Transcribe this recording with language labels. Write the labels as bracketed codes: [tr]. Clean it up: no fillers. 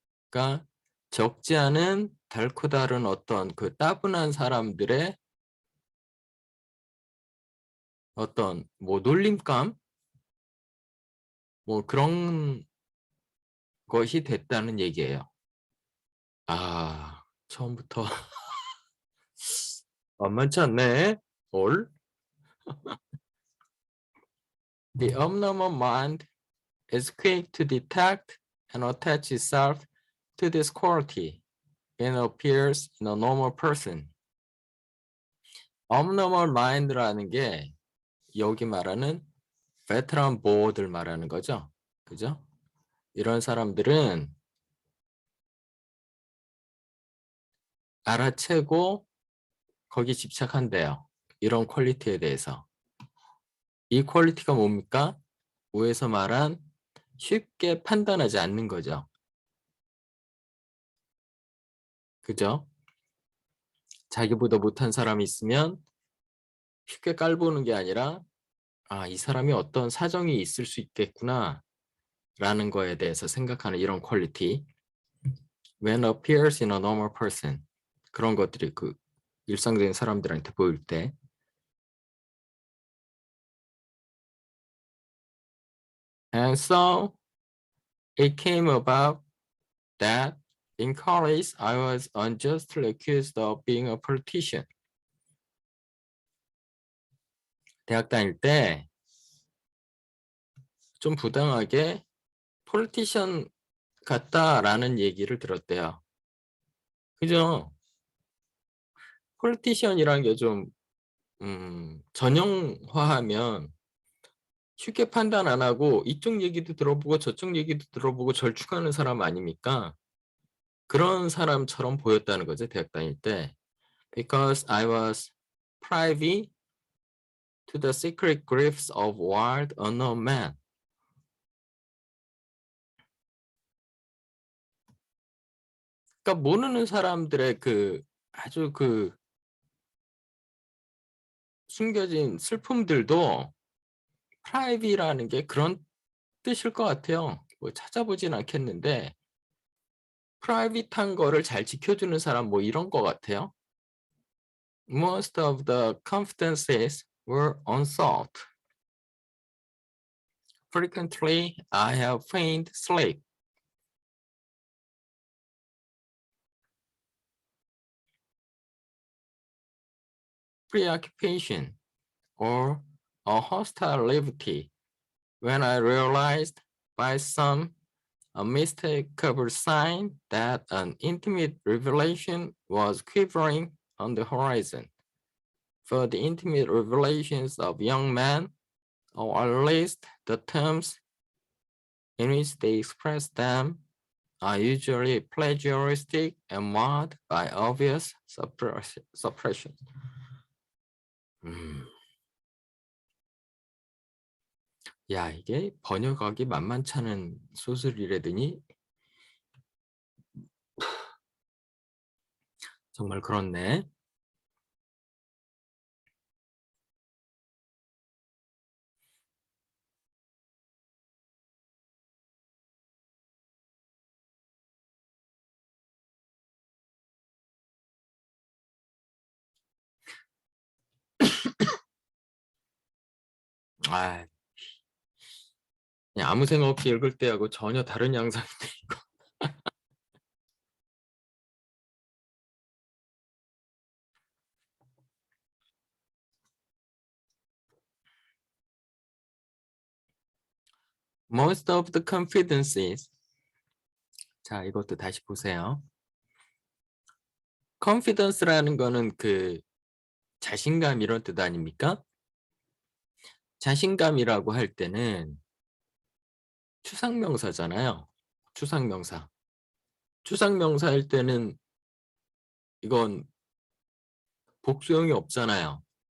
[ko] 그러니까 적지 않은 닳고 다른 어떤 그 따분한 사람들의 어떤 뭐 놀림감 뭐 그런 것이 됐다는 얘기예요. 아, 처음부터 만만치 않네. 올. [en] The abnormal mind is quick to detect and attach itself to this quality when it appears in a normal person. abnormal mind [ko] 라는 게 여기 말하는 베테랑 보어들 말하는 거죠. 그죠? 이런 사람들은 알아채고 거기 집착한대요. 이런 퀄리티에 대해서. 이 퀄리티가 뭡니까? 위에서 말한 쉽게 판단하지 않는 거죠. 그죠? 자기보다 못한 사람이 있으면 쉽게 깔보는 게 아니라 아, 이 사람이 어떤 사정이 있을 수 있겠구나 라는 거에 대해서 생각하는 이런 퀄리티. [en] When appears in a normal person. [ko] 그런 것들이 그 일상적인 사람들한테 보일 때. [en] And so it came about that in college I was unjustly accused of being a politician. [ko] 대학 다닐 때 좀 부당하게 폴리티션 같다라는 얘기를 들었대요. 그죠? 폴리티션이라는 게 좀 전형화하면 쉽게 판단 안 하고 이쪽 얘기도 들어보고 저쪽 얘기도 들어보고 절충하는 사람 아닙니까? 그런 사람처럼 보였다는 거죠, 대학 다닐 때. [en] Because I was privy to the secret griefs of wild unknown men. [ko] 그러니까 모르는 사람들의 그 아주 그 숨겨진 슬픔들도 private라는 게 그런 뜻일 것 같아요. 뭐 찾아보진 않겠는데 프라이빗한 거를 잘 지켜주는 사람 뭐 이런 것 같아요. [en] Most of the confidences were unsolved. Frequently, I have feigned sleep. Preoccupation or a hostile levity when I realized by some unmistakable sign that an intimate revelation was quivering on the horizon. For the intimate revelations of young men, or at least the terms in which they express them, are usually plagiaristic and marked by obvious suppression. [ko] 야, 이게 번역하기 만만치 않은 소설이라더니 정말 그렇네. 아, 그냥 아무 생각 없이 읽을 때하고 전혀 다른 양상인데 이거. [en] most of the confidences. [ko] 자, 이것도 다시 보세요. confidence라는 거는 그 자신감 이런 뜻 아닙니까? 자신감이라고 할 때는 추상명사잖아요. 추상명사. 추상명사일 때는 이건 복수형이 없잖아요.